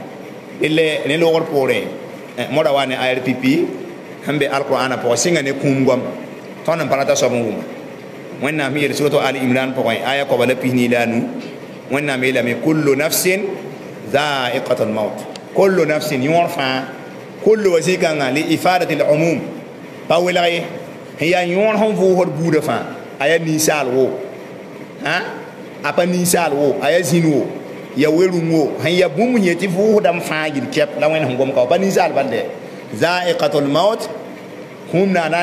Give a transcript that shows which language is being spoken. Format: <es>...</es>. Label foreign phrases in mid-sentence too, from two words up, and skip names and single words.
<mos>rel ne loogr poore moda wa ne ayr pipi sẽn be alqur'ana pʋgẽ sɩnga ne kũum goam tõnd n pa rata soab n wʋma wẽnnaam yel suratu al imran pʋgẽ aya koaba la pis la a nu wẽnnaam yeelame</mos> <ar>كل نفس ذائقة الموت كل نفس</ar> <mos>yõor fãa kullu wa zĩ-kãngã</mos> <ar>لإفادة العموم</ar> <mos>pa welg ye sẽn yaa yõor sẽn vʋʋsd buudã fãa a yaa ninsaal wo a pa ninsaal wo a yaa zĩn wo ya werung wo sẽn yaa bũmb yẽ tɩ vʋʋsdame fãa yil kɛp la wẽnd sẽn gom ka wa pa ninsaal bal dɛ</mos> <ar>ذائقة الموت</ar> <mos>kũum na na</mos>